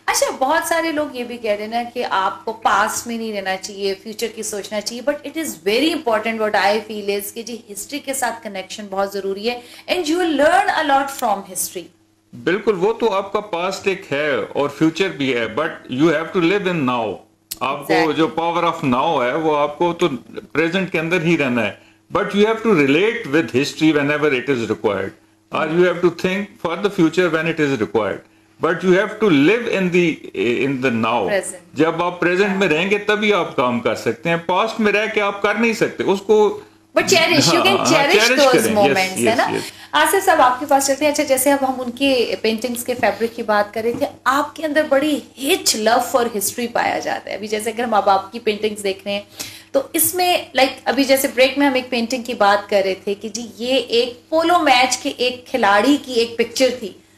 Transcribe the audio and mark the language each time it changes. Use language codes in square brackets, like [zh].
[hi] अच्छा, बहुत सारे लोग ये भी कह रहे हैं ना कि आपको पास्ट में नहीं रहना चाहिए, फ्यूचर की सोचना चाहिए, but it is very important what I feel is कि जी हिस्ट्री के साथ कनेक्शन बहुत जरूरी है, and you will learn a lot from history. बिल्कुल, वो तो आपका पास्ट एक है और फ्यूचर भी है, but you have to live in now. आपको जो पावर ऑफ नाउ है वो आपको तो प्रेजेंट के अंदर ही रहना है, but you have to relate with history whenever it is required. [en] or you have to think for the future when it is required. But you have to live in the now. [hi] जब आप present में रहेंगे तभी आप काम कर सकते हैं. Past में रह के आप कर नहीं सकते. उसको [en] But cherish, you can cherish those moments, है ना? [hi] आसिफ साहब आपके पास चलते हैं. अच्छा, जैसे अब हम उनके पेंटिंग्स के फैब्रिक की बात कर रहे थे, आपके अंदर बड़ी हिच लव फॉर हिस्ट्री पाया जाता है. अभी जैसे अगर हम अब आपकी पेंटिंग्स देख रहे हैं तो इसमें लाइक अभी जैसे ब्रेक में हम एक पेंटिंग की बात कर रहे थे कि जी ये एक पोलो मैच के एक खिलाड़ी की एक पिक्चर थी.